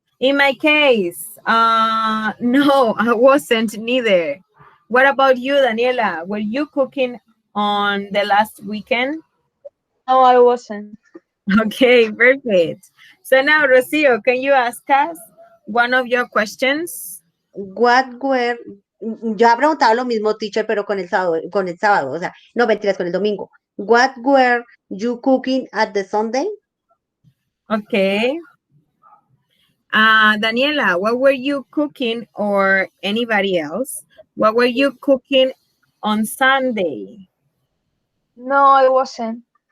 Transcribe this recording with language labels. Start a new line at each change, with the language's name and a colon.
English: In my case, no, I wasn't neither. What about you, Daniela? Were you cooking on the last weekend? No, I wasn't. Okay, perfect. So now, Rocio, can you ask us one of your questions? What were,
Spanish: yo he preguntado lo mismo, teacher, pero con el sábado, o sea, no mentiras, con el domingo.
English: What were you cooking at the Sunday? Okay. Daniela, what were you cooking, or anybody else? What were you cooking on Sunday? No, I wasn't.